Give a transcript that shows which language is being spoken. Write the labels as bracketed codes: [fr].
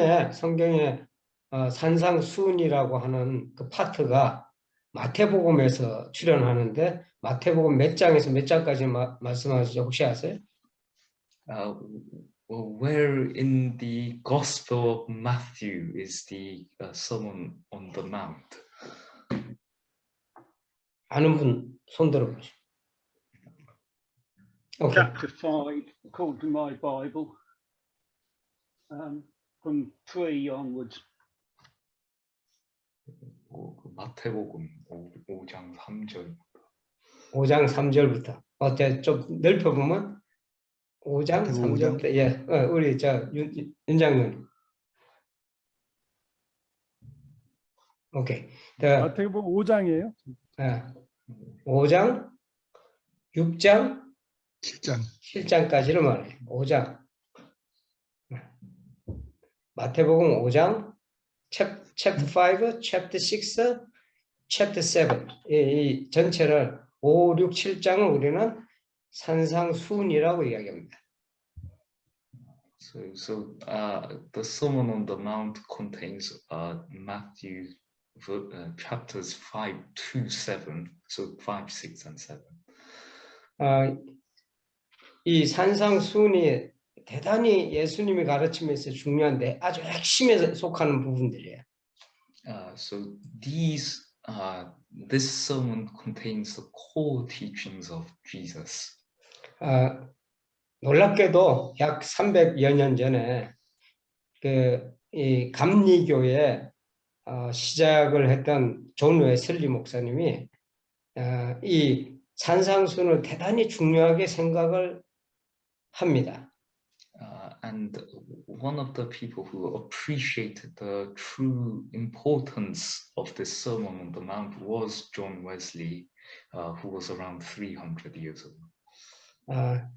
[ko] 성경에 산상수훈이라고 하는 그 파트가 마태복음에서 출연하는데 마태복음 몇 장에서 몇 장까지 말씀하시죠? 혹시 아세요? [en] Where in the Gospel of Matthew is the Sermon on the Mount? [ko] 아는 분 손 들어보시죠. [en] Okay. Chapter 5, according to my Bible, from 3 onwards. [ko] 마태복음 5장 3절. 5장 3절부터. 어때 좀 넓혀보면 5장 3절부터. 예, 우리 윤 장군. [en] 오케이. [ko] 마태복음 5장이에요. 5장, 6장, 7장까지를 말해요. 5장. 마태복음 5장, [en] chapter 5, chapter 6, chapter 7. [ko] 이 전체를 5, 6, 7장을 우리는 산상수훈이라고 이야기합니다. [en] So the Sermon on the Mount contains Matthew chapters 5 to 7, so 5, 6, and 7. [ko] 이 산상수훈이 대단히 예수님이 가르침에서 중요한데 아주 핵심에 속하는 부분들이에요. [en] So this sermon contains the core teachings of Jesus. [ko] 놀랍게도 약 300여 년 전에 이 감리교회 시작을 했던 존 웨슬리 목사님이 이 산상수훈을 대단히 중요하게 생각을 합니다. [en] And one of the people who appreciated the true importance of this Sermon on the Mount was John Wesley, who was around 300 years ago.